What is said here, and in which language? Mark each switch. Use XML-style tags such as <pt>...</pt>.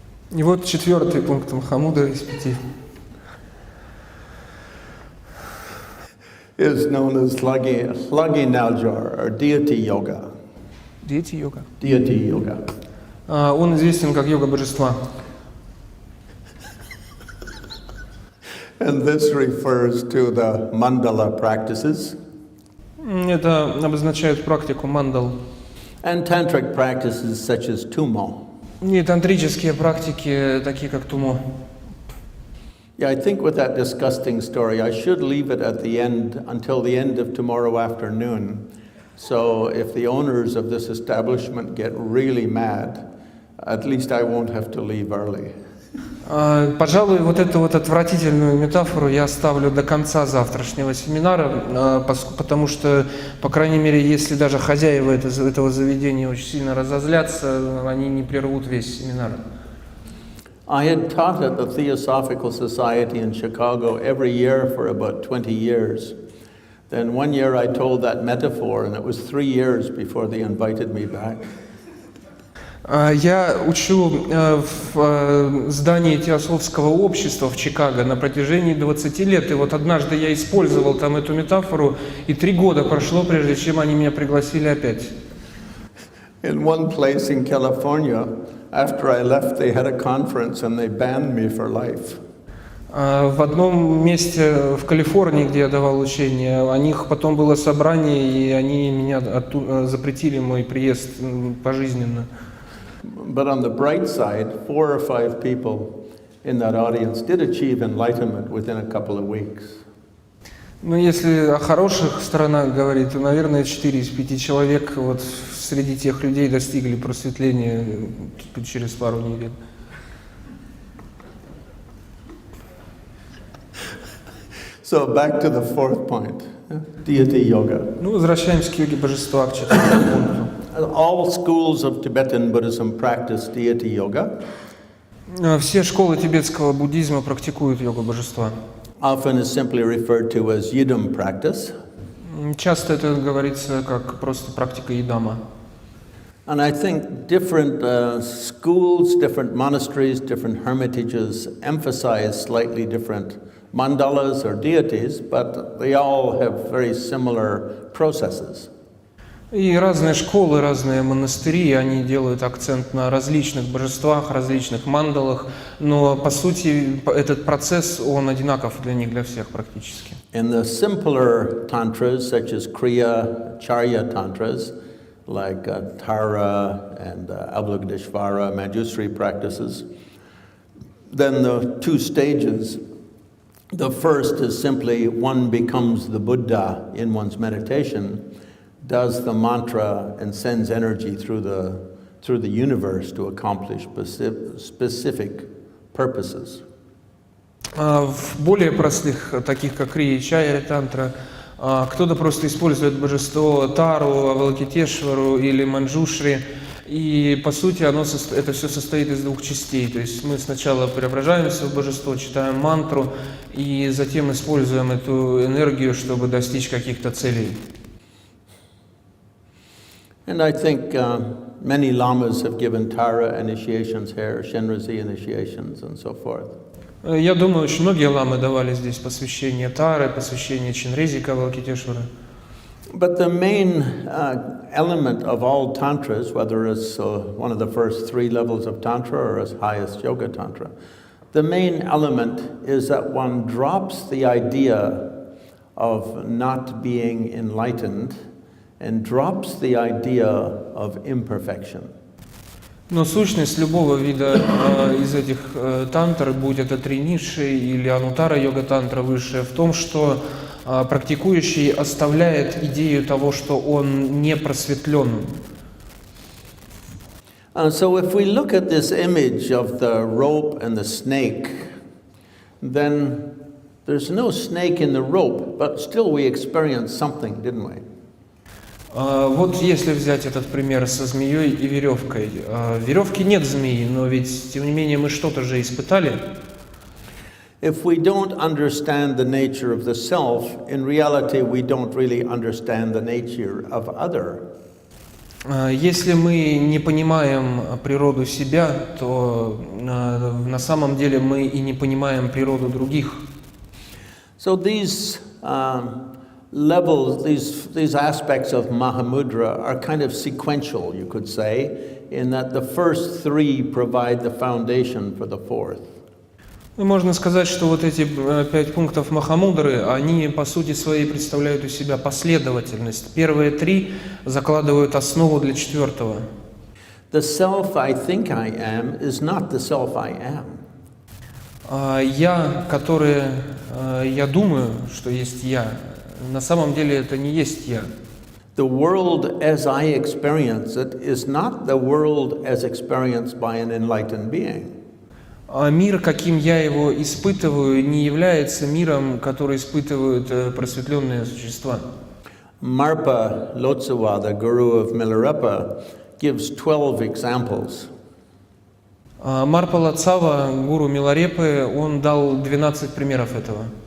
<ru>И вот четвертый пункт Махамудры из 5.</ru> <en>Is known as Lagi Naljar, or deity yoga. Дети-йога. Deity yoga.</en> <ru>Он известен как йога божества.</ru> <en>And this refers to the mandala practices.</en> <ru>Это обозначает практику мандал.</ru> <en>And tantric practices such as tumo.</en> <ru>И тантрические практики, такие как тумо.</ru> <en>Yeah, I think with that disgusting story, I should leave it at the end until the end of tomorrow afternoon. So if the owners of this establishment get really mad, at least I won't have to leave early.</en> <ru>Пожалуй, вот эту вот отвратительную метафору я оставлю до конца завтрашнего семинара, потому что, по крайней мере, если даже хозяева этого заведения очень сильно разозлятся, они не прервут весь семинар.</ru> <en>I had taught at the Theosophical Society in Chicago every year for about 20 years. Then one year I told that metaphor, and it was 3 years before they invited me back.</en> <ru>Я учу в здании Теософского общества в Чикаго на протяжении 20 лет, и вот однажды я использовал там эту метафору, и 3 года прошло, прежде чем они меня пригласили опять.</ru> <en>In one place in California, after I left, they had a conference and they banned me for life.</en> <ru>В одном месте в Калифорнии, где я давал учение, у них потом было собрание, и они меня запретили мой приезд пожизненно.</ru> <en>But on the bright side, 4 or 5 people in that audience did achieve enlightenment within a couple of weeks.</en> <ru>Ну, если о хороших сторонах говорить, то, наверное, 4 из 5 человек вот среди тех людей достигли просветления через пару недель.</ru> <en>So back to the fourth point, deity yoga.</en> <ru>Ну, возвращаемся к йоге божества, к четвертому пункту.</ru> <en>All schools of Tibetan Buddhism practice deity yoga.</en> <ru>Все школы тибетского буддизма практикуют йогу божества.</ru> <en>Often is simply referred to as yidam practice.</en> <ru>Часто это говорится как просто практика идама.</ru> <en>And I think different schools, different monasteries, different hermitages emphasize slightly different mandalas or deities, but they all have very similar processes.</en> <ru>И разные школы, разные монастыри, они делают акцент на различных божествах, различных мандалах, но по сути этот процесс, он одинаков для них, для всех практически.</ru> <en>In the simpler tantras, such as Kriya, Charya tantras, like Tara and Avalokiteshvara, Manjusri practices, then the two stages, the first is simply one becomes the Buddha in one's meditation, does the mantra and sends energy through the universe to accomplish specific purposes.</en> <ru>В более простых, таких как Крия, Чайя, Тантра, кто-то просто использует божество Тару, Авалокитешвару или Манджушри, и по сути это все состоит из двух частей. То есть мы сначала преображаемся в божество, читаем мантру, и затем используем эту энергию, чтобы достичь каких-то целей.</ru> <en>And I think many lamas have given Tara initiations here, Shenrazi initiations, and so forth.</en> <ru>Я думаю, очень многие ламы давали здесь посвящение Тары, посвящение Чинрезика, Авалокитешвара.</ru> <en>But the main element of all tantras, whether it's one of the first three levels of tantra or as highest yoga tantra, the main element is that one drops the idea of not being enlightened and drops the idea of imperfection.</en> <ru>Но сущность любого вида из этих тантр, будь это три ниши или анутара йога тантра высшая, в том, что практикующий оставляет идею того, что он не просветлен.</ru> <en>So if we look at this image of the rope and the snake, then there's no snake in the rope, but still we experienced something, didn't we?</en> <ru>Вот если взять этот пример со змеей и веревкой. В веревке нет змеи, но ведь, тем не менее, мы что-то же испытали.</ru> <en>If we don't understand the nature of the self, in reality we don't really understand the nature of other.</en> <ru>Если мы не понимаем природу себя, то на самом деле мы и не понимаем природу других.</ru> <en>So these levels, these aspects of Mahamudra are kind of sequential, you could say, in that the first three provide the foundation for the fourth.</en> <ru>Можно сказать, что вот эти 5 пунктов Махамудры, они по сути своей представляют из себя последовательность. Первые 3 закладывают основу для четвертого.</ru> <en>The self I think I am is not the self I am.</en> <ru>Я, которое я думаю, что есть я, на самом деле это не есть я.</ru> <en>The world as I experience it is not the world as experienced by an enlightened being.</en> <ru>А мир, каким я его испытываю, не является миром, который испытывают просветленные существа.</ru> <en>Marpa Lotsawa, the guru of Milarepa, gives 12 examples.</en> <ru>Марпа Лотсава, гуру Миларепы, он дал 12 примеров этого.</ru>